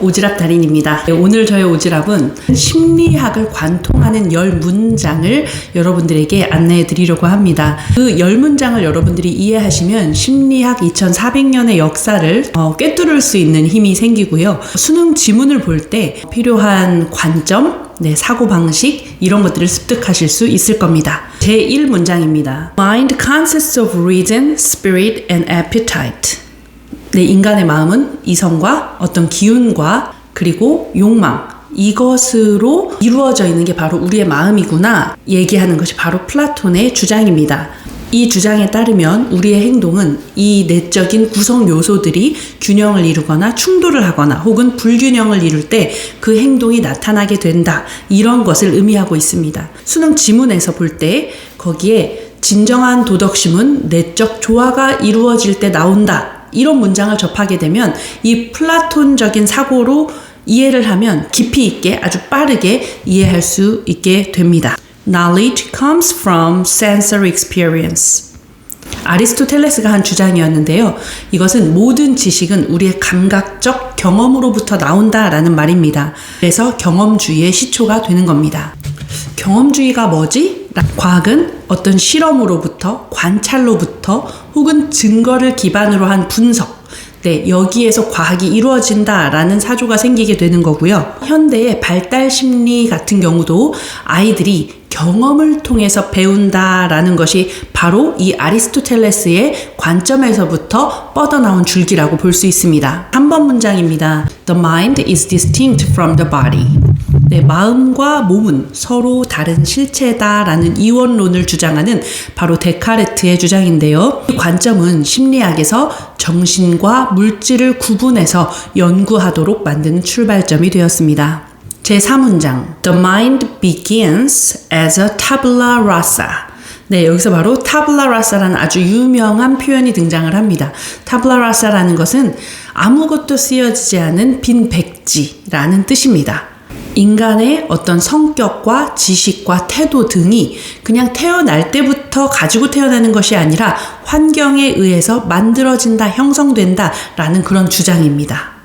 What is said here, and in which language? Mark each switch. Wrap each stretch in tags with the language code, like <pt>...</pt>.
<ko>오지랖 달인입니다. 오늘 저의 오지랖은 심리학을 관통하는 10문장을 여러분들에게 안내해 드리려고 합니다. 그 10문장을 여러분들이 이해하시면 심리학 2400년의 역사를 꿰뚫을 수 있는 힘이 생기고요. 수능 지문을 볼 때 필요한 관점, 사고방식 이런 것들을 습득하실 수 있을 겁니다. 제1문장입니다.</ko> <en>Mind consists of reason, spirit and appetite.</en> <ko>인간의 마음은 이성과 어떤 기운과 그리고 욕망, 이것으로 이루어져 있는 게 바로 우리의 마음이구나 얘기하는 것이 바로 플라톤의 주장입니다. 이 주장에 따르면 우리의 행동은 이 내적인 구성 요소들이 균형을 이루거나 충돌을 하거나 혹은 불균형을 이룰 때 그 행동이 나타나게 된다. 이런 것을 의미하고 있습니다. 수능 지문에서 볼 때 거기에 진정한 도덕심은 내적 조화가 이루어질 때 나온다. 이런 문장을 접하게 되면 이 플라톤적인 사고로 이해를 하면 깊이 있게 아주 빠르게 이해할 수 있게 됩니다.</ko> <en>Knowledge comes from sensory experience.</en> <ko>아리스토텔레스가 한 주장이었는데요. 이것은 모든 지식은 우리의 감각적 경험으로부터 나온다라는 말입니다. 그래서 경험주의의 시초가 되는 겁니다. 경험주의가 뭐지? 과학은 어떤 실험으로부터, 관찰로부터 혹은 증거를 기반으로 한 분석, 여기에서 과학이 이루어진다라는 사조가 생기게 되는 거고요. 현대의 발달 심리 같은 경우도 아이들이 경험을 통해서 배운다라는 것이 바로 이 아리스토텔레스의 관점에서부터 뻗어나온 줄기라고 볼 수 있습니다. 3번 문장입니다.</ko> <en>The mind is distinct from the body.</en> <ko>마음과 몸은 서로 다른 실체다라는 이원론을 주장하는 바로 데카르트의 주장인데요. 이 관점은 심리학에서 정신과 물질을 구분해서 연구하도록 만드는 출발점이 되었습니다. 제3문장</ko> <en>The mind begins as a tabula rasa.</en> <ko>여기서 바로 tabula rasa라는 아주 유명한 표현이 등장을 합니다. tabula rasa라는 것은 아무것도 쓰여지지 않은 빈 백지라는 뜻입니다. 인간의 어떤 성격과 지식과 태도 등이 그냥 태어날 때부터 가지고 태어나는 것이 아니라 환경에 의해서 만들어진다, 형성된다 라는 그런 주장입니다.</ko>